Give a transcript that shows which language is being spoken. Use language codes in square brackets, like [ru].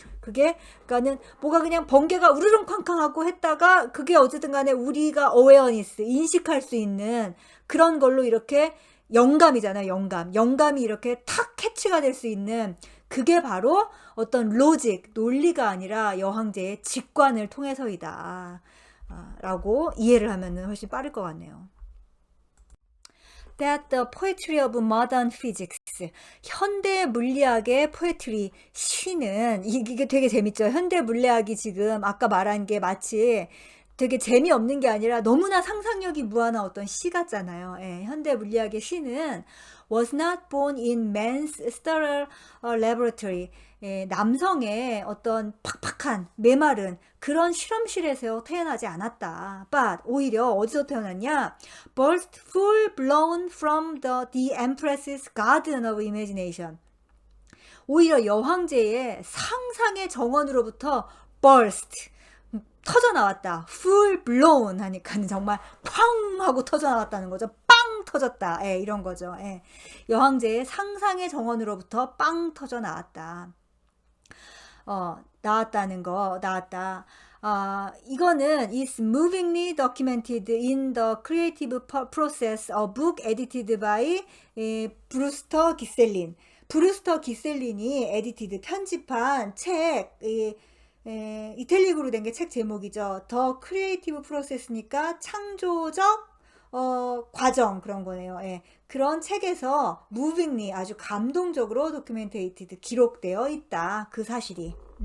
[ko] 그게 그러니까는 뭐가 그냥 번개가 우르릉쾅쾅하고 했다가 그게 어쨌든 간에 우리가 어웨어니스, 인식할 수 있는 그런 걸로 이렇게 영감이잖아요. 영감이 이렇게 탁 캐치가 될 수 있는, 그게 바로 어떤 로직, 논리가 아니라 여황제의 직관을 통해서이다 라고 이해를 하면 훨씬 빠를 것 같네요. [en] That the poetry of modern physics, [ko] 현대 물리학의 [en] poetry, [ko] 시는, 이게 되게 재밌죠. 현대 물리학이 지금 아까 말한 게 마치 되게 재미없는 게 아니라 너무나 상상력이 무한한 어떤 시 같잖아요. 예, 현대 물리학의 시는 [en] was not born in man's sterile laboratory. [ko] 예, 남성의 어떤 팍팍한 메마른 그런 실험실에서 태어나지 않았다. But 오히려 어디서 태어났냐? [en] Burst full blown from the empress's garden of imagination. [ko] 오히려 여황제의 상상의 정원으로부터 burst, 터져 나왔다. full blown 하니까는 정말 쾅 하고 터져 나왔다는 거죠. 빵 터졌다. 예, 이런 거죠. 예. 여황제의 상상의 정원으로부터 빵 터져 나왔다. 나왔다. 이거는 [en] is movingly documented in the creative process, a book edited by 브루스터 기셀린. [ko] 브루스터 기셀린이 에디티드, 편집한 책, 이탈릭으로 된 게 책 제목이죠. 더 크리에이티브 프로세스니까 창조적 과정 그런 거네요. 예. 그런 책에서 무빙리 아주 감동적으로 도큐멘테이티드 기록되어 있다. 그 사실이.